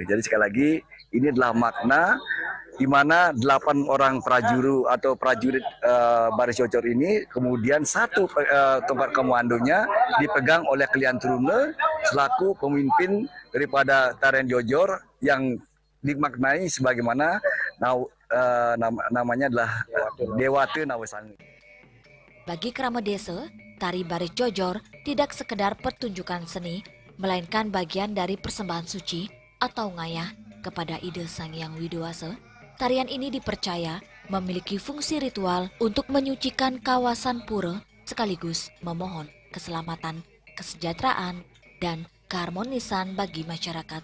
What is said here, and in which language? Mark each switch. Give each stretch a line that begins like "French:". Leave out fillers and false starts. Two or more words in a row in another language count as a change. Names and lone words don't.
Indonesian: Jadi sekali lagi ini adalah makna di mana 8 orang prajurit baris jojor ini, kemudian 1 tongkat komandonya dipegang oleh kelian teruna selaku pemimpin daripada tarian jojor yang dimaknai sebagaimana namanya adalah Dewate Nawesani. Bagi Krama Desa, tari baris jojor tidak sekedar pertunjukan seni, melainkan bagian dari persembahan suci atau ngayah kepada ide Sang Hyang Widiwasa. Tarian ini dipercaya memiliki fungsi ritual untuk menyucikan kawasan pura sekaligus memohon keselamatan, kesejahteraan, dan keharmonisan bagi masyarakat.